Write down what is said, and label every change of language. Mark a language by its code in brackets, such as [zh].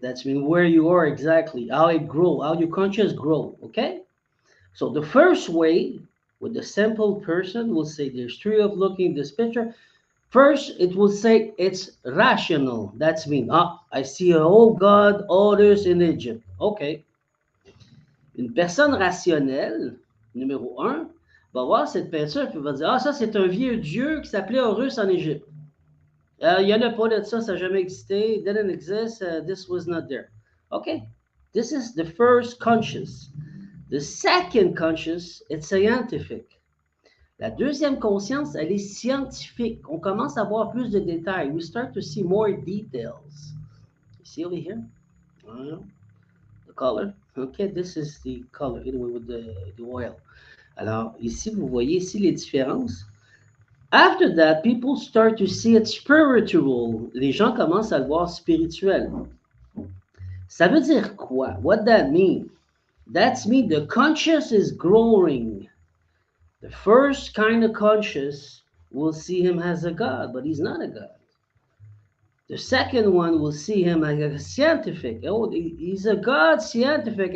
[en] That's mean where you are exactly, how it grow, how your conscience grow. Okay. So the first way, with the simple person, will say there's three of looking at this picture. First, it will say it's rational. That's mean, I see a whole God orders in Egypt. Okay. [fr] Une personne rationnelle, numéro un, va voir cette peinture et va dire, ça c'est un vieux dieu qui s'appelait Horus en Égypte. Il n'y en a pas de ça, ça n'a jamais existé. [en] It didn't exist. This was not there. Okay. This is the first conscious. The second conscious, it's scientific. [fr] La deuxième conscience, elle est scientifique. On commence à voir plus de détails. [en] We start to see more details. You see over here? The color. Okay, this is the color, anyway, with the oil. [fr] Alors, ici, vous voyez ici les différences. [en] After that, people start to see it spiritual. [fr] Les gens commencent à le voir spirituel. Ça veut dire quoi? [en] What that mean? That means the conscious is growing. The first kind of conscious will see him as a God, but he's not a God. The second one will see him as a scientific. Oh, he's a God scientific.